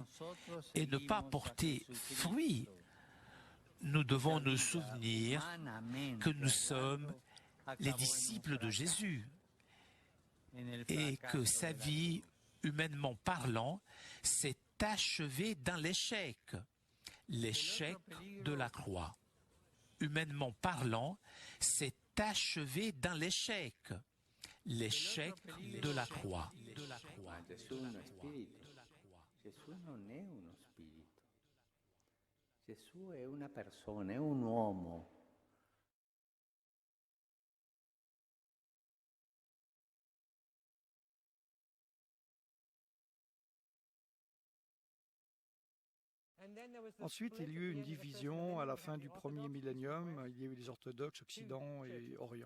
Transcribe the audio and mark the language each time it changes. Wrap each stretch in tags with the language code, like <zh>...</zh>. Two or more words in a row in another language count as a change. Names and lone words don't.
<fr>et ne pas porter fruit, nous devons nous souvenir que nous sommes les disciples de Jésus et que sa vie, humainement parlant, s'est achevée dans l'échec, l'échec de la croix. Humainement parlant, s'est achevé dans l'échec, l'échec de la croix.</fr> <it>Gesù è uno spirito. Gesù non è uno spirito. Gesù è una persona, è un uomo.</it> <fr>Ensuite, il y a eu une division à la fin du premier millénium. Il y a eu les orthodoxes, Occident et Orient.</fr>